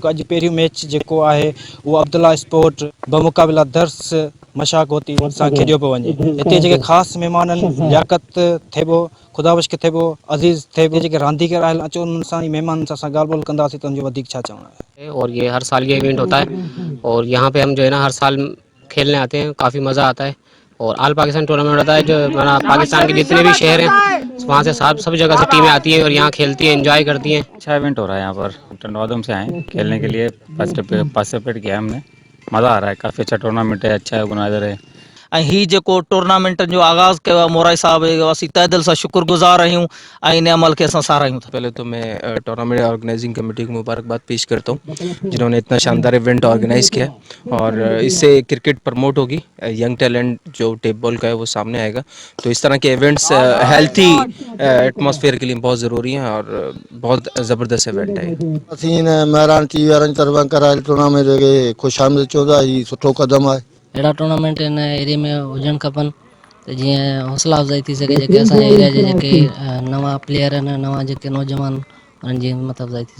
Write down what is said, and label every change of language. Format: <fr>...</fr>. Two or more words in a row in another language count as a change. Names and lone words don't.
<sd>जेको अॼु पहिरियों मैच जेको आहे उहो अब्दुल्ला स्पोर्ट बमुक़ाबिला दर्स मशाकोती सां खेॾियो पियो वञे। हिते जेके ख़ासि महिमान आहिनि, लियाकत थेबो, खुदाबश्क थेबो, अज़ीज़ थेबो, जेके रांदीगर आहिनि, अचो उन्हनि सां ई महिमाननि सां असां ॻाल्हि ॿोल कंदासीं त उनजो वधीक छा चवणो आहे।</sd> <ur>اور یہ ہر سال یہ ایونٹ ہوتا ہے اور یہاں پہ ہم جو ہے نا ہر سال کھیلنے آتے ہیں، کافی مزہ آتا ہے. اور</ur> <en>All Pakistan tournament</en> <ur>ہوتا ہے جو پاکستان کے جتنے بھی شہر ہیں وہاں سے سب جگہ سے ٹیمیں آتی ہیں اور یہاں کھیلتی ہیں، انجوائے کرتی ہیں. اچھا ایونٹ ہو رہا ہے یہاں پر۔ ٹنڈوادم سے آئے کھیلنے کے لیے، پارٹیسپیٹ کیا ہم نے، مزہ آ رہا ہے. کافی اچھا ٹورنامنٹ ہے، اچھا آرگنائزر ہے.</ur> <sd>ही जो टूर्नामेंट जो आगाज़ किया मोराई साहब असीं तहे दिल से शुक्रगुजार आहियूं ऐं इन अमल के असां सारायूं था।</sd> <ur>پہلے تو میں</ur> <en>tournament organizing committee</en> <ur>کو مبارکباد پیش کرتا ہوں، جنہوں نے اتنا شاندار ایونٹ آرگنائز کیا اور اس سے کرکٹ پروموٹ ہوگی,</ur> <en>young talent</en> <ur>جو</ur> <en>tape ball</en> <ur>کا ہے وہ سامنے آئے گا. تو اس طرح کے ایونٹس</ur> <en>healthy atmosphere</en> <ur>کے لیے بہت ضروری ہیں اور بہت زبردست ایونٹ ہے.</ur> <sd>असीं महिरान टीवी वारनि तरफ़ां करायल टूर्नामेंट खे ख़ुशि आमदीद चवंदा, ही सुठो क़दम आहे। अहिड़ा टूर्नामेंट इन एरिया में हुजणु खपनि त जीअं हौसला अफ़ज़ाई थी सघे, जेके असांजे एरिया जे जेके नवां प्लेयर आहिनि, नवां जेके नौजवान उन्हनि जी हिम्मत अफ़ज़ाई थी सघे।</sd>